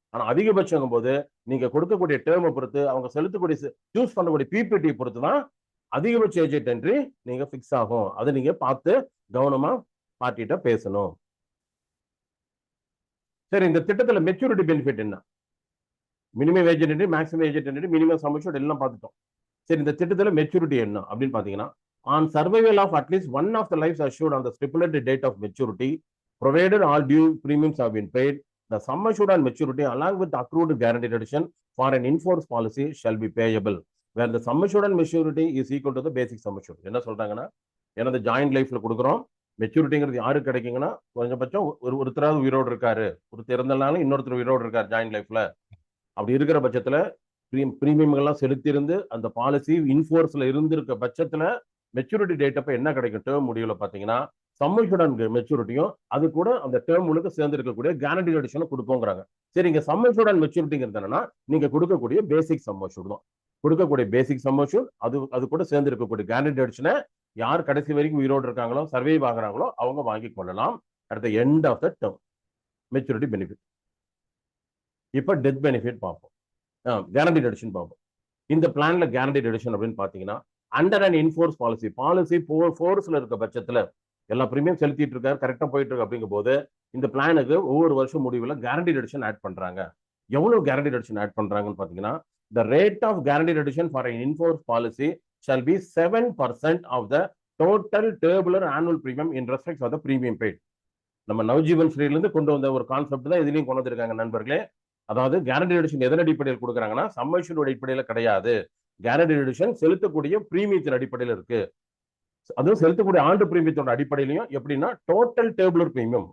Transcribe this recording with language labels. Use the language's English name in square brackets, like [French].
[Tamil] ஆனா அதிகபட்சம் போது நீங்க கொடுக்கக்கூடிய டேர்மை பொறுத்து, அவங்க செலுத்தக்கூடிய சூஸ் பண்ணக்கூடிய பிபிடி பொறுத்து தான் அதிகபட்ச ஏஜ் என்ட்ரி நீங்க பிக்ஸ் ஆகும். அதை நீங்க பார்த்து கவனமா பார்ட்டிட்ட பேசணும். சரி, இந்த திட்டத்துல மெச்சூரிட்டி பெனிஃபிட் என்ன? Minimum age entry, maximum age entry, minimum some assured எல்லாம் பார்த்துட்டோம். சரி, இந்த திட்டத்துல மெச்சூரிட்டி என்ன அப்படின்னு பாத்தீங்கன்னா, [English] On survival of at least one of the lives assured on the stipulated date of maturity, provided all due premiums have been paid, the sum assured on maturity along with accrued guaranteed addition for an in-force policy shall be payable, where the sum assured on maturity is equal to the basic sum assured. [Tamil] என்ன சொல்றாங்கன்னா, எனது joint லைஃப்ல கொடுக்குறோம், மெச்சூரிட்டிங்கிறது யாருக்கு கிடைக்குங்கன்னா கொஞ்சபட்சம் ஒருத்தராவது உயிரோடு இருக்காரு, ஒருத்தர் இறந்தனாலும் இன்னொருத்தர் உயிரோடு இருக்காரு ஜாயிண்ட் லைஃப்ல. அப்படி இருக்கிற பட்சத்துல பிரீமியம்கள்லாம் செலுத்தியிருந்து அந்த பாலிசி இன்ஃபோர்ஸ்ல இருந்திருக்க பட்சத்துல மெச்சூரிட்டி டேட் அப்ப என்ன கிடைக்கும்? டேர்ம் முடிவுல பாத்தீங்கன்னா சம் அஷ்யூர்ட் மெச்சூரிட்டியும் அது கூட அந்த டேர்ம் முழுக்க சேர்ந்து இருக்கக்கூடிய கேரண்டி அடிஷனும் கொடுப்போங்கிறாங்க. சரி, இங்க சம் அஷ்யூர்ட் அண்ட் மெச்சூரிட்டிங்கிறது என்னன்னா நீங்க கொடுக்கக்கூடிய பேசிக் சம் அஷ்யூர்ட் தான். கொடுக்கக்கூடிய பேசிக் சம் அஷ்யூர்ட் அது கூட சேர்ந்து இருக்கக்கூடிய கேரண்டி அடிஷனை யார் கடைசி வரைக்கும் உயிரோடு இருக்காங்களோ, சர்வே ஆகுறாங்களோ அவங்க வாங்கி கொள்ளலாம் [English] At the end of the term. [Tamil] Maturity benefit. இப்ப டெத் பெனிஃபிட் பார்ப்போம், கேரண்டட் எடிஷன் பார்ப்போம். இந்த பிளான்ல கேரண்டட் எடிஷன் அப்படின்னு பாத்தீங்கன்னா அண்டர் அண்ட் இன்ஃபோர்ஸ் பாலிசி ஃபோர்ஸ்ல இருக்க பட்சத்துல எல்லா பிரீமியம் செலுத்திட்டு இருக்காரு, கரெக்டா போயிட்டு இருக்கு. அப்படிங்கும் போது இந்த பிளானுக்கு ஒவ்வொரு வருஷம் முடிவுல கேரண்டட் எடிஷன் ஆட் பண்றாங்க. எவ்வளவு கேரண்டட் எடிஷன் ஆட் பண்றாங்கன்னு பாத்தீங்கன்னா, [English] the rate of guaranteed addition for an in-force policy shall be 7% of the total tabular annual premium in respect of the premium paid. [Tamil] நம்ம நவஜீவன் ஸ்ரீல இருந்து கொண்டு வந்த ஒரு கான்செப்ட் தான் இதுலயும் கொண்டு வந்திருக்காங்க நண்பர்களே. அதாவது கேரண்டட் எடிஷன் எதன் அடிப்படையில் கொடுக்குறாங்கன்னா சம் அஷ்யூர்ட் அடிப்படையில கிடையாது. கேரண்டட் எடிஷன் செலுத்தக்கூடிய பிரீமியத்தின் அடிப்படையில் இருக்கு. அதுவும் செலுத்தக்கூடிய ஆண்டு பிரீமியத்தோட அடிப்படையிலையும் எப்படின்னா டோட்டல் டேபுலர் பிரீமியம்.